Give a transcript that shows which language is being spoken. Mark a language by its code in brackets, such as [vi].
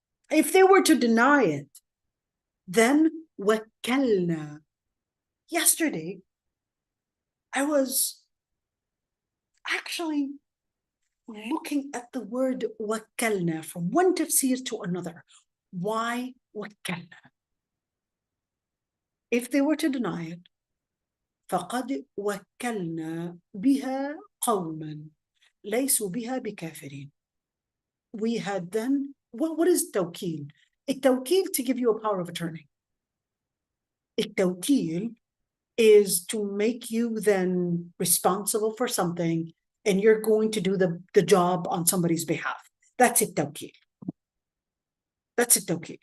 [en] If they were to deny it, then وَكَّلْنَا. Yesterday, I was actually looking at the word وَكَّلْنَا from one tafsir to another. Why وَكَّلْنَا? If they were to deny it, [ar] فَقَدْ وَكَّلْنَا بِهَا قَوْمًا لَيْسُوا بِهَا بِكَافِرِينَ. [en] We had then, what is tawkeel? Tawkeel to give you a power of attorney. Tawkeel is to make you then responsible for something and you're going to do the job on somebody's behalf. That's it, tawkeel. That's it, tawkeel.